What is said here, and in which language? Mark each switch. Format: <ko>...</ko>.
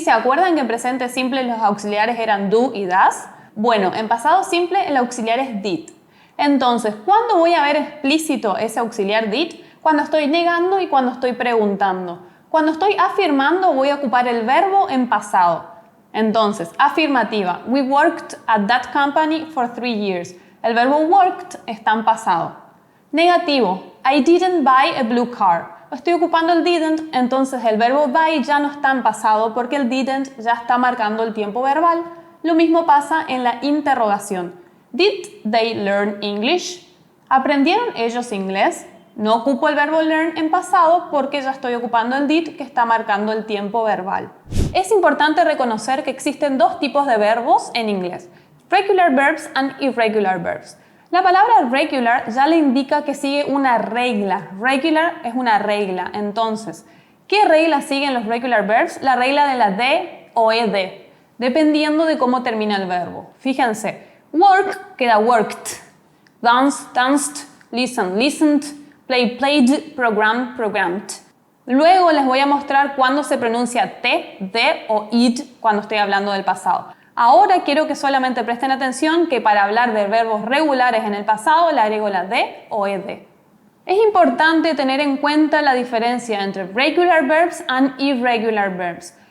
<es>¿Se acuerdan que en presente simple los auxiliares eran do y das? Bueno, en pasado simple el auxiliar es did. Entonces, ¿cuándo voy a ver explícito ese auxiliar did? Cuando estoy negando y cuando estoy preguntando. Cuando estoy afirmando voy a ocupar el verbo en pasado. Entonces, afirmativa.</es> <en>We worked at that company for 3 years.</en> <es>El verbo worked está en pasado. Negativo.</es> <en>I didn't buy a blue car.</en> <es>Estoy ocupando el didn't, entonces el verbo buy ya no está en pasado porque el didn't ya está marcando el tiempo verbal. Lo mismo pasa en la interrogación.</es> <en>Did they learn English?</en> <es>¿Aprendieron ellos inglés? No ocupo el verbo learn en pasado porque ya estoy ocupando el did que está marcando el tiempo verbal. Es importante reconocer que existen dos tipos de verbos en inglés.</es> <en>Regular verbs and irregular verbs.</en> <es>La palabra regular ya le indica que sigue una regla. Regular es una regla. Entonces, ¿qué regla siguen los regular verbs? La regla de la D o ED, dependiendo de cómo termina el verbo. Fíjense, work queda worked, dance, danced, listen, listened, play, played, program, programmed. Luego les voy a mostrar cuándo se pronuncia T, D o id cuando estoy hablando del pasado. Ahora quiero que solamente presten atención que para hablar de verbos regulares en el pasado le agrego la D o ED. Es importante tener en cuenta la diferencia entre</es> <en>regular verbs and irregular verbs.</en>